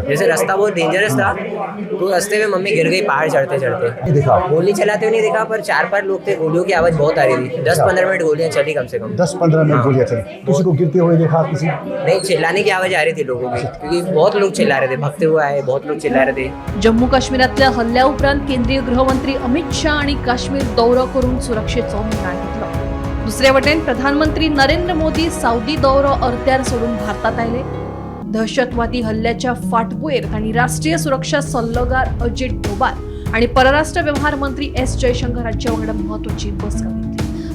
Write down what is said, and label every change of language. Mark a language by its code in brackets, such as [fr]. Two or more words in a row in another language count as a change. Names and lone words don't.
[hi] जैसे रास्ता बहुत डेंजरस था तो रास्ते में मम्मी गिर गई पहाड़ चढ़ते चढ़ते। नहीं देखा? गोली चलाते हुए नहीं देखा, पर 4-5 लोग थे, गोलियों की आवाज बहुत आ रही थी। 10-15 मिनट गोलियां चली कम से कम। 10-15 मिनट गोलियां चली। किसी को गिरते हुए देखा? किसी नहीं, चिल्लाने की आवाज आ रही थी लोगों की क्योंकि बहुत लोग चिल्ला रहे थे, भगते हुए आए, बहुत लोग चिल्ला रहे थे। [kok] जम्मू काश्मीरातल्या हल्ल्या उपरांत केंद्रीय गृहमंत्री अमित शाह आणि काश्मीर दौरो करून सुरक्षेचो निर्णय घेतलो। दुसरे वटेन प्रधानमंत्री नरेंद्र मोदी सावदी दौरो अर्द्यार सोडून भारतात आयले। दहशतवादी हल्ल्याच्या फाटभुंयेर तांणी राष्ट्रीय सुरक्षा सल्लोगार अजित डोभाल आणि परराष्ट्र व्यवहार मंत्री एस जयशंकर हांचे वांगडा महत्वाची बसका घेतली।